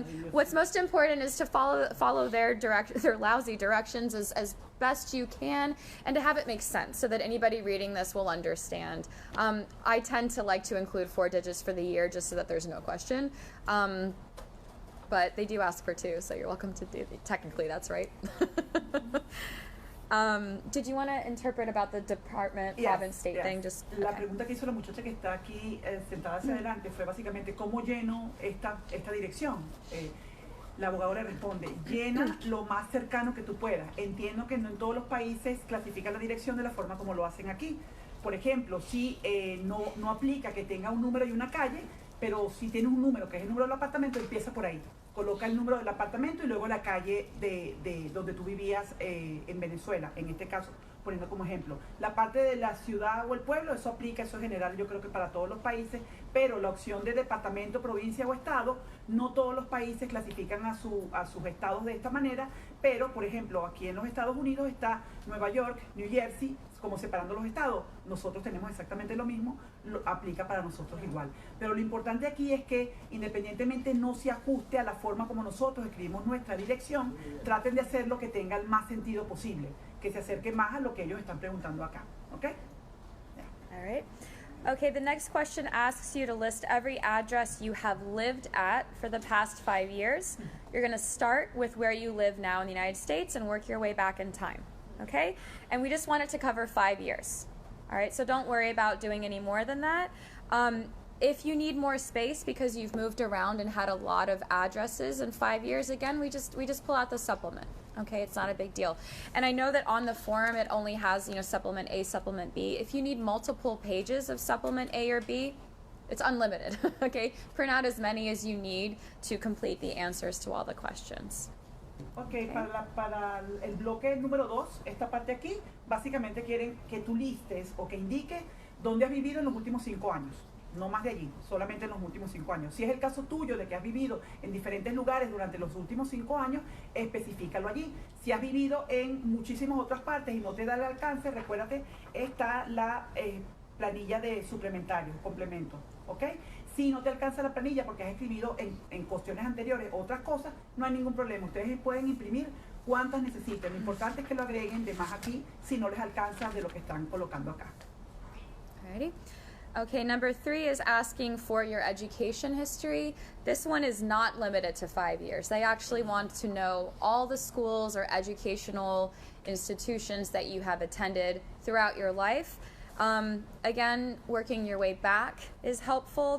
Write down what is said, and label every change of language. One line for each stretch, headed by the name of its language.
English: What's most important is to follow their lousy directions as best you can, and to have it make sense so that anybody reading this will understand. I tend to like to include 4 digits for the year just so that there's no question. But they do ask for 2, so you're welcome to do. Technically, that's right. Did you want to interpret about the department, Yes, province, state yes. thing? Just
Spanish: La
English: okay.
Spanish: pregunta que hizo la muchacha que está aquí sentada hacia adelante fue básicamente cómo lleno esta dirección. La abogada le responde, llena lo más cercano que tú puedas. Entiendo que no en todos los países clasifican la dirección de la forma como lo hacen aquí. Por ejemplo, si no aplica que tenga un número y una calle, pero si tiene un número que es el número del apartamento, empieza por ahí. Coloca el número del apartamento y luego la calle de donde tú vivías en Venezuela, en este caso, poniendo como ejemplo. La parte de la ciudad o el pueblo, eso aplica, eso es general, yo creo que para todos los países, pero la opción de departamento, provincia o estado, no todos los países clasifican a sus estados de esta manera, pero, por ejemplo, aquí en los Estados Unidos está Nueva York, New Jersey, como separando los estados. Nosotros tenemos exactamente lo mismo, aplica para nosotros igual. Pero lo importante aquí es que independientemente no se ajuste a la forma como nosotros escribimos nuestra dirección, traten de hacer lo que tenga el más sentido posible, que se acerque más a lo que ellos están preguntando acá. ¿Ok?
English: All right. Okay, the next question asks you to list every address you have lived at for the past 5 years. You're going to start with where you live now in the United States and work your way back in time. Okay? And we just want it to cover 5 years. All right, so don't worry about doing any more than that. If you need more space because you've moved around and had a lot of addresses in 5 years, again, we just pull out the supplement. Okay, it's not a big deal. And I know that on the form it only has, supplement A, supplement B. If you need multiple pages of supplement A or B, it's unlimited. Okay, print out as many as you need to complete the answers to all the questions.
Spanish: Ok, para el bloque número 2, esta parte aquí, básicamente quieren que tú listes o que indiques dónde has vivido en los últimos 5 años. No más de allí, solamente en los últimos 5 años. Si es el caso tuyo de que has vivido en diferentes lugares durante los últimos 5 años, especifícalo allí. Si has vivido en muchísimas otras partes y no te da el alcance, recuérdate, está la planilla de suplementario, complemento, ¿ok? Si no te alcanza la planilla porque has escribido en cuestiones anteriores otras cosas, no hay ningún problema. Ustedes pueden imprimir cuantas necesiten. Lo importante es que lo agreguen de más aquí si no les alcanza de lo que están colocando acá.
English: Alrighty. Okay, number 3 is asking for your education history. This one is not limited to 5 years. They actually want to know all the schools or educational institutions that you have attended throughout your life. Again, working your way back is helpful.